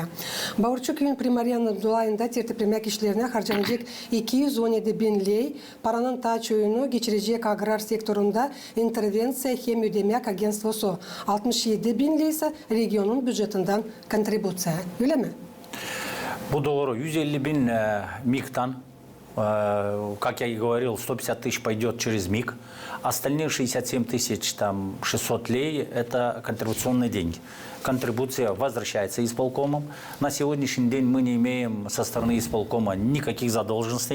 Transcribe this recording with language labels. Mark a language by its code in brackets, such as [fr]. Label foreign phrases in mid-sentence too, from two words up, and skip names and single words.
[gag] Bağırçu köyün primariyanın dolayında tertiplemek işlerine harcanacak 217 bin lei paranın taç oyunu geçirecek agrar sektöründe intervensiya hem ödemek agentstvosu 67 bin lei ise regionun bütçesinden kontribüsiya. Öyle mi? Bu doğru. [ru] 150 bin МИГ-тан, как я и говорил, 150 тысяч пойдет через МИГ. Остальные 67 тысяч, там, 600 лей – это контрибуционные деньги. Контрибуция возвращается исполкомом. На сегодняшний день мы не имеем со стороны исполкома никаких задолженностей.